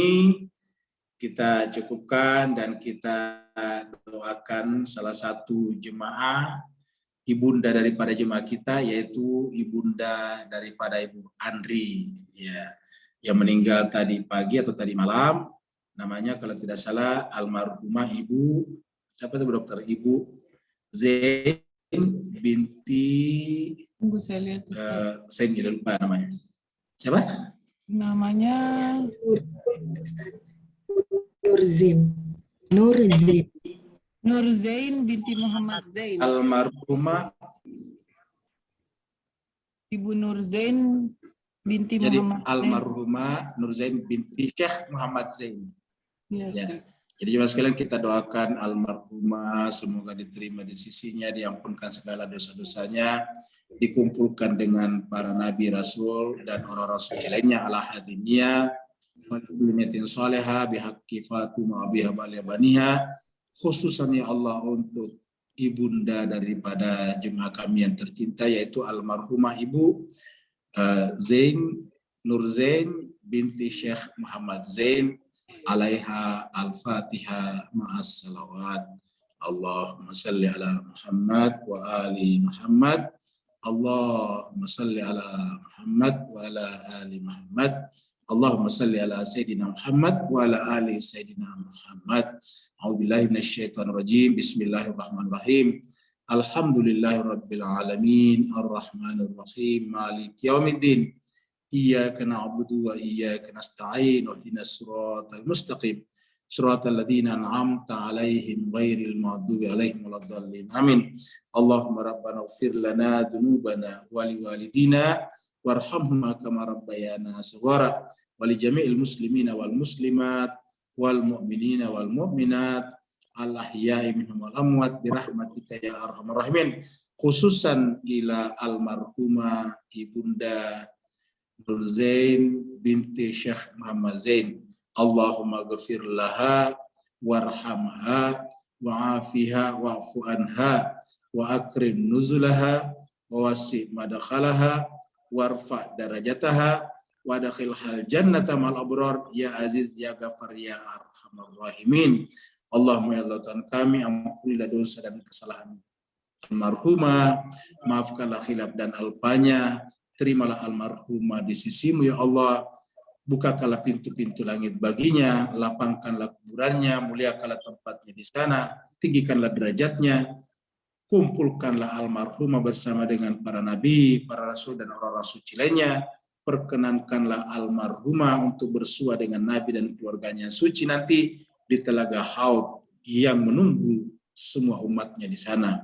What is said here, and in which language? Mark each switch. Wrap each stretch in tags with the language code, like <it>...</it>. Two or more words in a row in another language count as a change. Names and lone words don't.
<id>Kita cukupkan dan kita doakan salah satu jemaah ibunda daripada jemaah kita, yaitu ibunda daripada Ibu Andri, ya, yang meninggal tadi pagi atau tadi malam. Namanya kalau tidak salah almarhumah Ibu, siapa itu dokter? Ibu Zain binti, Tunggu saya lihat Ustaz. saya tidak lupa namanya. Siapa? Namanya Nur Zain binti Muhammad Zain. Almarhumah Ibu Nur Zain binti jadi Muhammad Zain. almarhumah Nur Zain binti Syekh Muhammad Zain. Ya, Ya. Jadi jemaah sekalian kita doakan almarhumah semoga diterima di sisinya, diampunkan segala dosa-dosanya, dikumpulkan dengan para nabi rasul dan orang-orang suci lainnya</id> <ar>على هذه النية وبنية صالحة بحق فاطمة وأبيها وبنيها, خصوصا يا الله</ar> <id>untuk ibunda daripada jemaah kami yang tercinta yaitu almarhumah Ibu Zain Nur Zain binti Syekh Muhammad Zain</id> <ar>عليها الفاتحة مع الصلوات. اللهم صل على محمد وآل محمد. اللهم صل على محمد وعلى آل محمد. اللهم صل على سيدنا محمد وعلى آل سيدنا محمد. أعوذ بالله من الشيطان الرجيم. بسم الله الرحمن الرحيم. الحمد لله رب العالمين الرحمن الرحيم مالك يوم الدين. إياك نعبد وإياك نستعين اهدنا الصراط المستقيم صراط الذين أنعمت عليهم غير المغضوب عليهم ولا الضالين. آمين. اللهم ربنا اغفر لنا ذنوبنا ولوالدينا وارحمهما كما ربيانا صغارا ولجميع المسلمين والمسلمات والمؤمنين والمؤمنات الأحياء منهم والأموات برحمتك يا أرحم الراحمين. خصوصا إلى المرحومة Ibunda Nur Zain binti Syekh Muhammad Zain. اللهم اغفر لها وارحمها وعافها واعف عنها وأكرم نزلها ووسع مدخلها وارفع درجاتها وأدخلها الجنة مع الأبرار يا عزيز يا غفار يا أرحم الراحمين. اللهم يا الله</ar> <id>Tuhan kami, ampunilah dosa dan kesalahan almarhumah, maafkanlah khilaf dan alpanya, terimalah almarhumah di sisimu ya Allah, bukakanlah pintu-pintu langit baginya, lapangkanlah kuburannya, muliakanlah tempatnya di sana, tinggikanlah derajatnya, kumpulkanlah almarhumah bersama dengan para nabi, para rasul dan orang-orang suci lainnya, perkenankanlah almarhumah untuk bersua dengan nabi dan keluarganya suci nanti di telaga Haud yang menunggu semua umatnya di sana.</id>